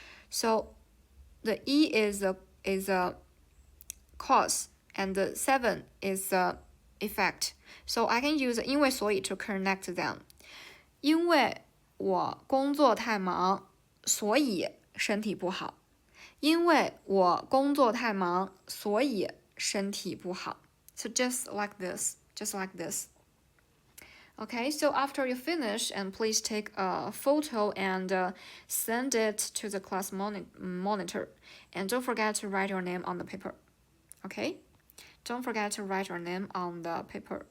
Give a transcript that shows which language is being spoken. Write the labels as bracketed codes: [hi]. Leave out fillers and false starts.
[en] So the E is a cause and the 7 is a effect. So I can use 因为所以 to connect them. [zh] 因为我工作太忙，所以身体不好。因为我工作太忙，所以身体不好。 [en] So just like this. Okay, so after you finish, and please take a photo and send it to the class monitor. And don't forget to write your name on the paper. Okay? Don't forget to write your name on the paper.